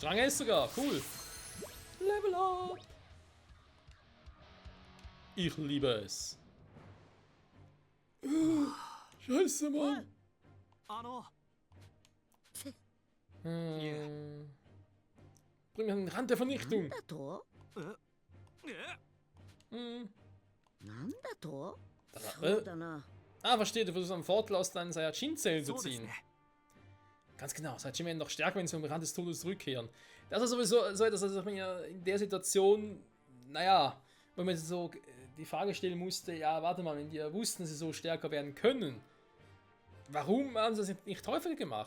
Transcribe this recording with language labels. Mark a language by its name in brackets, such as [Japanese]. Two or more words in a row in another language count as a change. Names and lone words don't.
[German] Strang ist sogar, cool. [English] Level up! [German] Ich liebe es. Scheiße, Mann. Bring mir an den Rand der Vernichtung. [Japanese] だとえ？なんだと [German] Ah, verstehe, du versuchst einen Vorteil aus deinen Saiyajin-Zellen zu ziehen. Ganz genau, Saiyajin werden noch stärker, wenn sie vom Rand des Todes zurückkehren. Das ist sowieso so etwas, was mir in der Situation, naja, wenn man so die Frage stellen musste, ja, warte mal, wenn die ja wussten, dass sie so stärker werden können, warum haben sie das nicht häufiger gemacht?